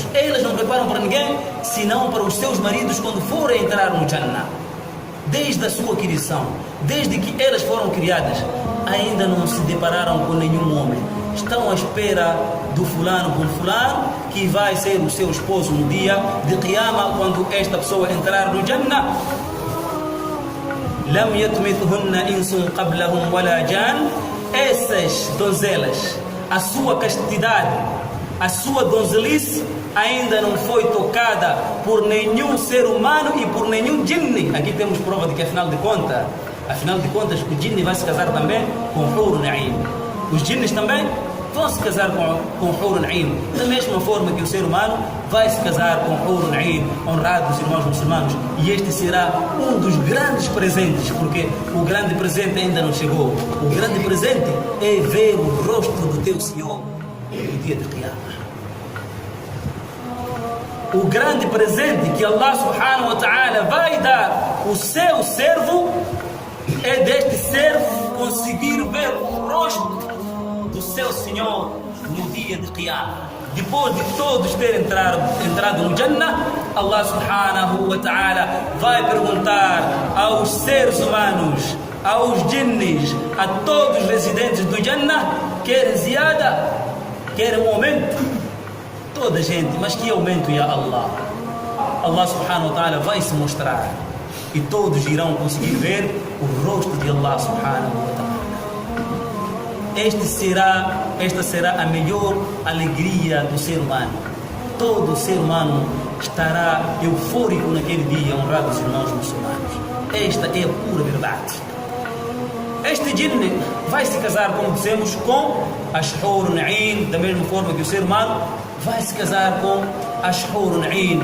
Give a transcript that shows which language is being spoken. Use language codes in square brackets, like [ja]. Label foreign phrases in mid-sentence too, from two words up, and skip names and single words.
[pt] Elas não preparam para ninguém, senão para os seus maridos quando forem entrar no Jannah. Desde a sua criação, desde que elas foram criadas, ainda não se depararam com nenhum homem. Estão à espera do fulano com fulano, que vai ser o seu esposo no dia de Qiyamah, quando esta pessoa entrar no Jannah. [ar] لم يطمثهن إنس قبلهم ولا جان. [pt] Essas donzelas, a sua castidade, a sua donzelice ainda não foi tocada por nenhum ser humano e por nenhum jinni. Aqui temos prova de que afinal de contas o jinni vai se casar também com [ar] حور نعيم. [pt] Os jinnis também vão se casar com [ar] حور نعيم, [pt] da mesma forma que o ser humano vai se casar com [ar] حور نعيم, [pt] honrados irmãos muçulmanos. E este será um dos grandes presentes, porque o grande presente ainda não chegou. O grande presente é ver o rosto do teu Senhor no dia de Qiyamah. O grande presente que [ar] الله سبحانه وتعالى [pt] vai dar ao seu servo é deste servo conseguir ver o rosto do seu Senhor no dia de Qiyamah. Depois de todos terem entrado no Jannah, [ar] الله سبحانه وتعالى [pt] vai perguntar aos seres humanos, aos jinnis, a todos os residentes do Jannah: querem ziada? Querem um aumento? Toda gente, mas que aumento, [ar] يا الله? الله سبحانه وتعالى [pt] vai se mostrar e todos irão conseguir ver o rosto de [ar] الله سبحانه وتعالى. [pt] Esta será a melhor alegria do ser humano. Todo ser humano estará eufórico naquele dia, honrados irmãos muçulmanos. Esta é a pura verdade. Este jinni vai se casar, como dissemos, com as [ar] حور نعيم, [pt] da mesma forma que o ser humano vai se casar com as [ar] حور نعيم.